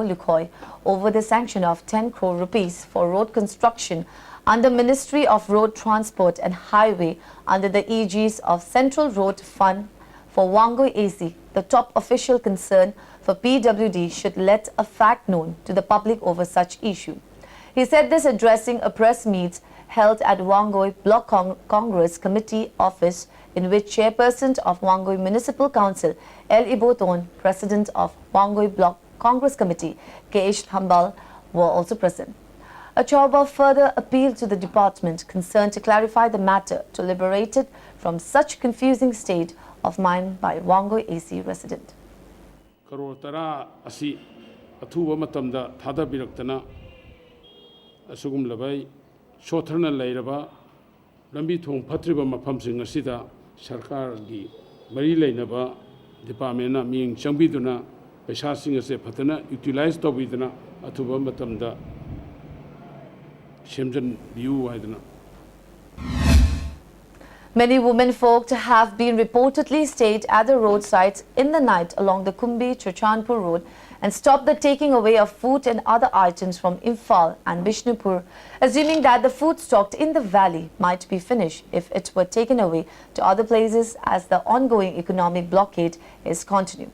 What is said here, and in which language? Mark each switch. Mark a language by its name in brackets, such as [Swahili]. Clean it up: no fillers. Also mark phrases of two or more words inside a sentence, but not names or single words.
[English] Lukhoi over the sanction of 10 crore rupees for road construction under Ministry of Road Transport and Highway under the aegis of Central Road Fund for Wangoi AC, the top official concern for PWD should let a fact known to the public over such issue. He said this addressing a press meet held at Wangoi Block Congress Committee office in which Chairperson of Wangoi Municipal Council L. Iboton, President of Wangoi Block Congress Committee K.H. Hambal were also present. Achauba further appealed to the department concerned to clarify the matter to liberate it from such confusing state of mind by Wangoi AC resident. [Manipuri] Karotara asi athuba matamda thada biraktana asugum labai shothana lairaba lambi thong phatriba mafamsing asida sarkar gi mari lainaba department na ming changbiduna पैसासिंग असे फतना यूटिलाइज तौबीदना अथुबा मतमदा सेमजन बियू हाइदना [English] Many women folk have been reportedly stayed at the roadsides in the night along the Kumbi-Churchanpur road and stopped the taking away of food and other items from Imphal and Bishnupur, assuming that the food stocked in the valley might be finished if it were taken away to other places as the ongoing economic blockade is continuing.